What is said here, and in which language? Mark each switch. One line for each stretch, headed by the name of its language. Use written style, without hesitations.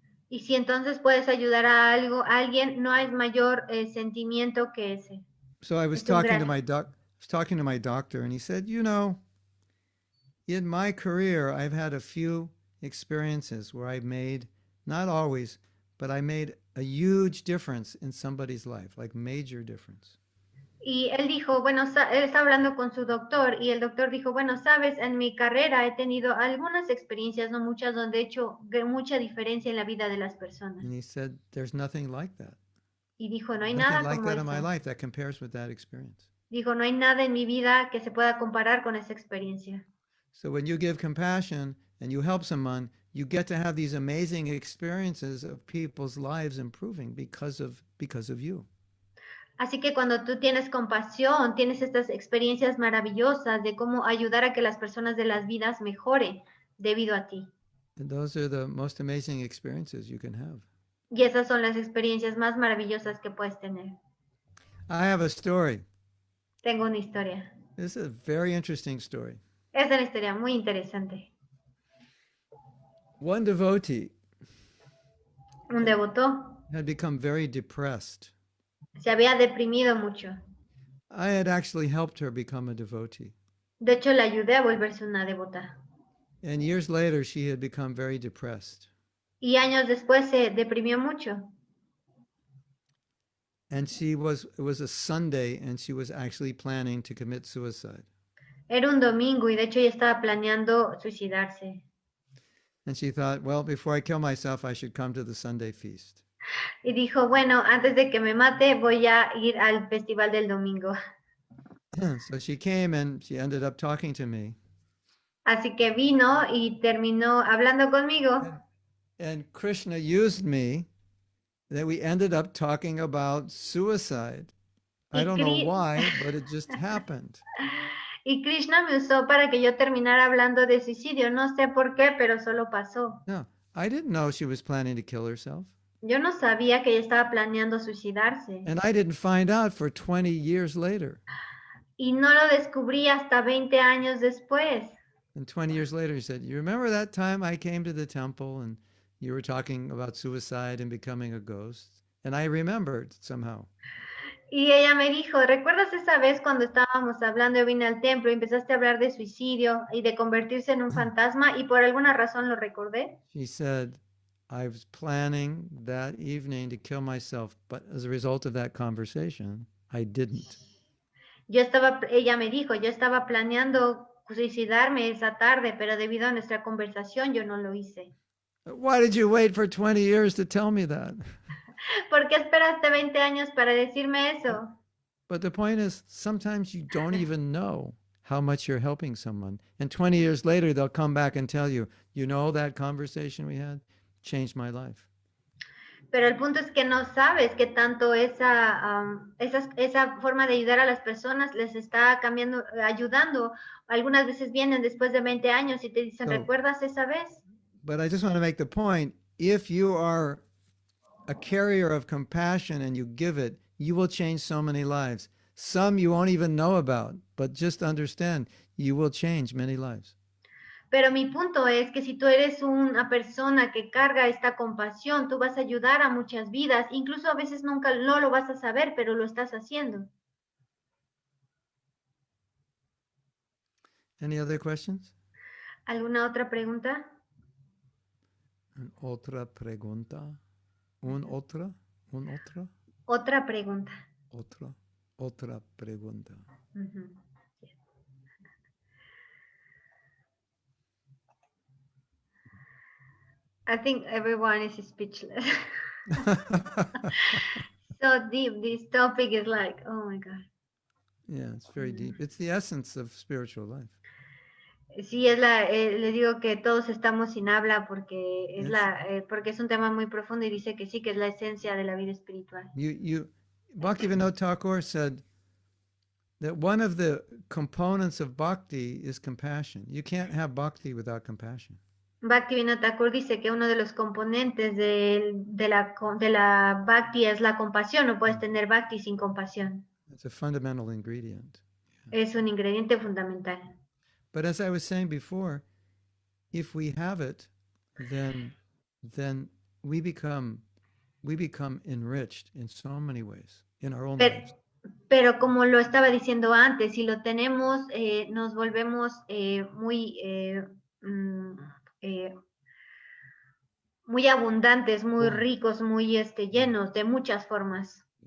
Spanish: Y si entonces puedes ayudar a alguien, no hay mayor sentimiento que ese.
English: So I was talking to my doctor, and he said, you know, in my career, I've had a few experiences where I've made, not always, but I made a huge difference in somebody's life, like major difference.
Spanish: Y él dijo, bueno, él está hablando con su doctor y el doctor dijo, bueno, sabes, en mi carrera he tenido algunas experiencias, no muchas, donde he hecho mucha diferencia en la vida de las personas.
English: And he said, there's nothing like that.
Spanish: Y dijo, no hay
English: Nothing
Spanish: nada
English: like
Spanish: como
English: that in my
Spanish: eso.
English: life that compares with that experience.
Spanish: Dijo, no hay nada en mi vida que se pueda comparar con esa experiencia.
English: So when you give compassion and you help someone, you get to have these amazing experiences of people's lives improving because of you.
Spanish: Así que cuando tú tienes compasión, tienes estas experiencias maravillosas de cómo ayudar a que las personas de las vidas mejoren debido a ti.
English: And those are the most amazing experiences you can have.
Spanish: Y esas son las experiencias más maravillosas que puedes tener.
English: I have a story.
Spanish: Tengo una historia.
English: This is a very interesting story.
Spanish: Es una historia muy interesante.
English: One devotee
Spanish: Un devoto
English: had become very depressed.
Spanish: se había deprimido mucho.
English: I had actually helped her become a devotee.
Spanish: De hecho, le ayudé a volverse una devota.
English: And years later, she had become very depressed.
Spanish: Y años después se deprimió mucho.
English: And it was a Sunday, and she was actually planning to commit suicide.
Spanish: Era un domingo y de hecho ella estaba planeando suicidarse.
English: And she thought, well, before I kill myself, I should come to the Sunday feast.
Spanish: Y dijo, bueno, antes de que me mate, voy a ir al festival del domingo.
English: So she came and she ended up talking to me.
Spanish: Así que vino y terminó hablando conmigo.
English: And Krishna used me that we ended up talking about suicide. I don't know why, but it just happened.
Spanish: Y Krishna me usó para que yo terminara hablando de suicidio. No sé por qué, pero solo pasó.
English: No, I didn't know she was planning to kill herself.
Spanish: Yo no sabía que ella estaba planeando suicidarse.
English: And I didn't find out for 20 years later.
Spanish: Y no lo descubrí hasta 20 años después.
English: And 20 years later, he said, you remember that time I came to the temple and you were talking about suicide and becoming a ghost? And I remembered somehow.
Spanish: Y ella me dijo, ¿recuerdas esa vez cuando estábamos hablando, yo vine al templo y empezaste a hablar de suicidio y de convertirse en un fantasma? Y por alguna razón lo recordé.
English: She said, I was planning that evening to kill myself, but as a result of that conversation, I didn't.
Spanish: Ella me dijo, yo estaba planeando suicidarme esa tarde, pero debido a nuestra conversación yo no lo hice.
English: Why did you wait for 20 years to tell me that?
Spanish: ¿Por qué esperaste 20 años para decirme eso?
English: But the point is, sometimes you don't even know how much you're helping someone. And 20 years later, they'll come back and tell you, you know, that conversation we had changed my life.
Spanish: Pero el punto es que no sabes qué tanto esa forma de ayudar a las personas les está cambiando, ayudando. Algunas veces vienen después de 20 años y te dicen, ¿recuerdas esa vez?
English: But I just want to make the point, if you are a carrier of compassion and you give it, you will change so many lives. Some you won't even know about, but just understand, you will change many lives.
Spanish: Pero mi punto es que si tú eres una persona que carga esta compasión, tú vas a ayudar a muchas vidas, incluso a veces nunca no lo vas a saber, pero lo estás haciendo.
English: Any other questions?
Spanish: ¿Alguna otra pregunta? Otra pregunta. Otra? Otra pregunta. Otra pregunta. Uh-huh.
English: I think everyone is speechless. So deep, this topic is like, oh my God. Yeah, it's very deep. It's the essence of spiritual life.
Spanish: Sí, le digo que todos estamos sin habla porque porque es un tema muy profundo y dice que sí, que es la esencia de la vida espiritual.
English: Bhaktivinoda Thakur said that one of the components of bhakti is compassion. You can't have bhakti without compassion.
Spanish: Bhaktivinoda Thakur dice que uno de los componentes de la bhakti es la compasión. No puedes tener bhakti sin compasión.
English: It's a fundamental ingredient.
Spanish: Es un ingrediente fundamental.
English: But as I was saying before, if we have it, then we become enriched in so many ways in our own lives.
Spanish: Pero como lo estaba diciendo antes, si lo tenemos, nos volvemos muy abundantes, muy ricos, muy llenos de muchas formas.